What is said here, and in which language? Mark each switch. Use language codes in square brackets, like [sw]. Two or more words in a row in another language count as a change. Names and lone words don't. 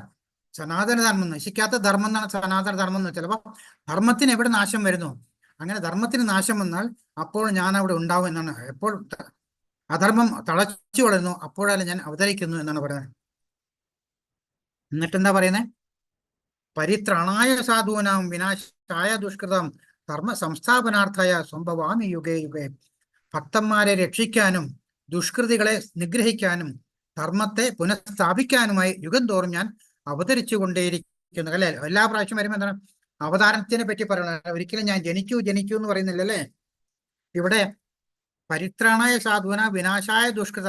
[ml] സനാതന ധർമ്മം, നശിക്കാത്ത ധർമ്മം എന്നാണ് സനാതന ധർമ്മം എന്ന് വെച്ചാൽ. അപ്പൊ ധർമ്മത്തിന് എവിടെ നാശം വരുന്നു, അങ്ങനെ ധർമ്മത്തിന് നാശം വന്നാൽ അപ്പോൾ ഞാൻ അവിടെ ഉണ്ടാവും എന്നാണ്. എപ്പോൾ അധർമ്മം തളച്ചു വളരുന്നു അപ്പോഴല്ല ഞാൻ അവതരിക്കുന്നു എന്നാണ് പറയുന്നത്. എന്നിട്ടെന്താ പറയുന്നത്? [sa] പരിത്രാണായ സാധൂനാം വിനാശായ ദുഷ്കൃതം ധർമ്മ സംസ്ഥാപനാർത്ഥായ സംഭവാമി യുഗേ യുഗേ. [ml] ഭക്തന്മാരെ രക്ഷിക്കാനും ദുഷ്കൃതികളെ നിഗ്രഹിക്കാനും ധർമ്മത്തെ പുനഃസ്ഥാപിക്കാനുമായി യുഗം തോറും ഞാൻ അവതരിച്ചു കൊണ്ടേയിരിക്കുന്നു, അല്ലെ? എല്ലാ പ്രാവശ്യം വരുമ്പോൾ എന്താണ് അവതാരത്തിനെ പറ്റി പറയണത്? ഒരിക്കലും ഞാൻ ജനിച്ചു എന്ന് പറയുന്നില്ല, അല്ലെ? [sa] ഇവിടെ പരിത്രാണായ സാധുവന വിനാശായ ദുഷ്കൃതം.